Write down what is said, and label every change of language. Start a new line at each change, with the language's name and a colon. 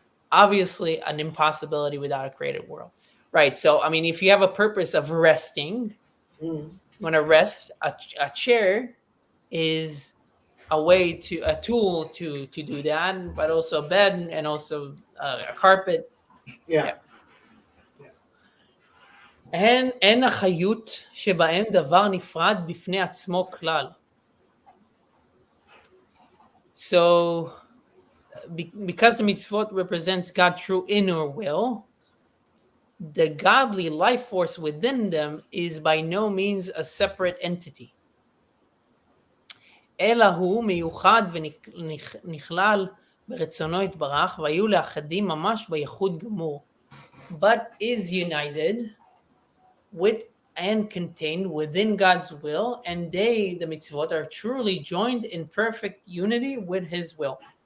English: Obviously, an impossibility without a created world. Right. So, I mean, if you have a purpose of resting, Mm. you want to rest, a chair is a tool to do that, but also a bed and also a carpet. Yeah. Yeah.
Hebrew: אין החיות שבהם דבר נפרד בפני עצמו כלל.
English: So, because the mitzvot represents God's true inner will, the godly life force within them is by no means a separate entity.
Hebrew: אלא הוא מיוחד ונכלל ברצונו יתברך, והיו לאחדים ממש בייחוד גמור.
English: But is united with and contained within God's will, and they, the mitzvot, are truly joined in perfect unity with His will.